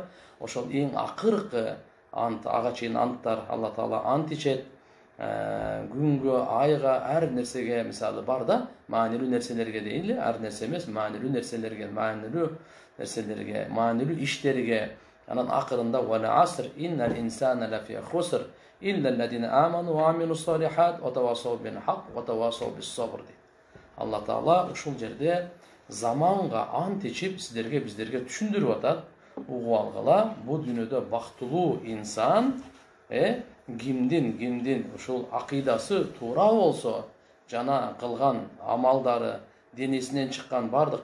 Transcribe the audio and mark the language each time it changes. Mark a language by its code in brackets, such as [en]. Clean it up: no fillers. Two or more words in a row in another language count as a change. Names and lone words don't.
[ky] Ошол эң акыркы ант, ага чейин анттар Алла Таала ант ичет. Күнгө, айга, ар нерсеге мисалы бар да, маанилүү нерселерге дейли, ар нерсе эмес, маанилүү нерселерге, маанилүү иштерге. Анан акырында [ar] والعصر إن الإنسان لفي خسر إلا الذين آمنوا وعملوا الصالحات وتواصوا بالحق وتواصوا بالصبر. [ky] Алла Таала ушул жерде заманга ант ичип сиздерге биздерге түшүндүрүп атат. Угуп алгыла, бул дүйнөдө бактылуу инсан кимдин ушул акидасы туура болсо, жана кылган амалдары, денесинен чыккан бардык